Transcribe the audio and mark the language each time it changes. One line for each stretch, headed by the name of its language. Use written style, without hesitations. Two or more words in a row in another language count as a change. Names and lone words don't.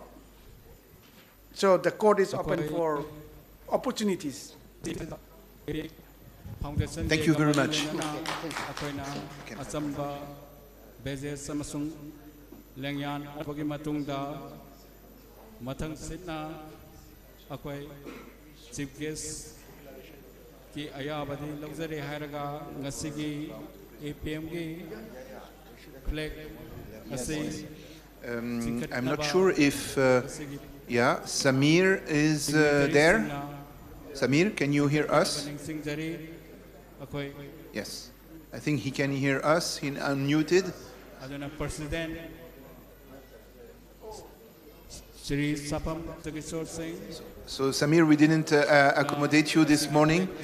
English: So the court is open for opportunities. Thank you very much. Chief guest
Manipuri: ki ayabadi luxury haraga ngasigi APM gi flag asi.
English: I'm not sure if Samir is there. Samir, can you hear us? Yes, I think he can hear us. He unmuted. President So Samir, we didn't accommodate you this morning.